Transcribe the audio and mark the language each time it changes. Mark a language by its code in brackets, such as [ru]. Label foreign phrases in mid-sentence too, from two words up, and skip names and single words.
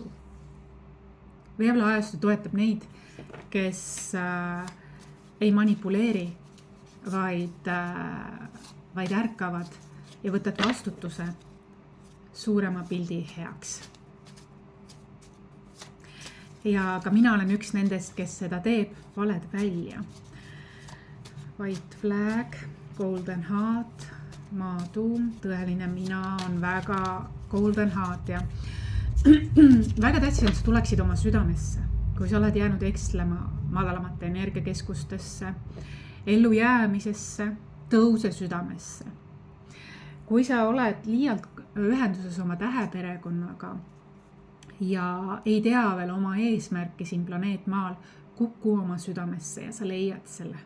[et] Veevala ajastu toetab neid, kes ei manipuleeri, vaid ärkavad ja võtad vastutuse suurema pildi heaks. Ja ka mina olen üks nendest, kes seda teeb, valed välja. [en] White flag, golden heart, [et] maatuum, tõeline mina on väga [en] golden heart [et] ja väga tähtis on, et sa tuleksid oma südamesse. Kui sa oled jäänud ekslema madalamate energiakeskustesse, ellu jäämisesse, tõuse südamesse. Kui sa oled liialt ühenduses oma täheperekonnaga ja ei tea veel oma eesmärki siin planeet Maal, kuku oma südamesse ja sa leiad selle.